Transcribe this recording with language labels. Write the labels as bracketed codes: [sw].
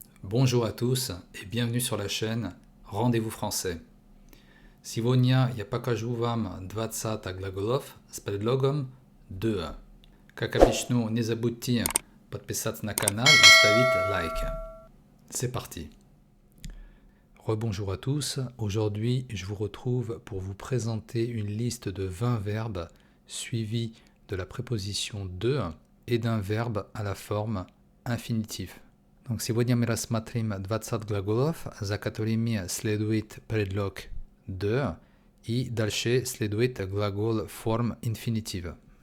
[fr] Bonjour à tous et bienvenue sur la chaîne Rendez-vous français. [ru] Сегодня я покажу вам 20 глаголов с предлогом «de». Как обычно, не забудьте подписаться на канал и ставить лайки. [fr] C'est parti! Rebonjour à tous, aujourd'hui je vous retrouve pour vous présenter une liste de 20 verbes suivis de la préposition de et d'un verbe à la forme infinitif. [ru] Donc сегодня мы рассмотрим 20 глаголов, за которыми следует предлог de и дальше следует глагол форм инфинитива.